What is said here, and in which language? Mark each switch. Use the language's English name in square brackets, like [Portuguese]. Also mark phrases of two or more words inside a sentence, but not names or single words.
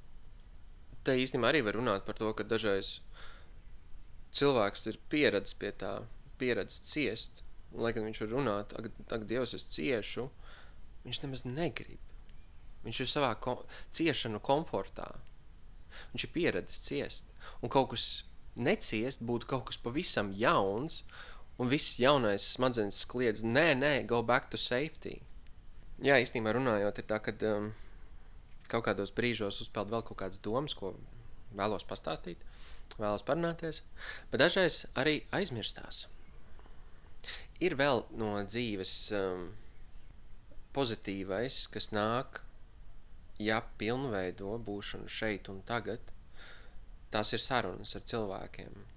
[Latvian] Te īstenībā arī var runāt par to, ka dažreiz cilvēks ir pieredzis pie tā, pieredzis ciest, un lai gan viņš var runāt, ak, Dievs, es ciešu, viņš nemaz negrib. Viņš ir savā ciešanu komfortā. Viņš ir pieredzis ciest. Un kaut kas neciest būtu kaut kas pavisam jauns, un viss jaunais smadzenes kliedz, nē, [English] go back to safety. [Latvian] Jā, īstenībā runājot, ir tā, ka kaut kādos brīžos uzpeld vēl kaut kādas domas, ko vēlos pastāstīt, vēlos parunāties, bet dažreiz arī aizmirstās. Ir vēl no dzīves pozitīvais, kas nāk, ja pilnveido būšanu šeit un tagad, tās ir sarunas ar cilvēkiem.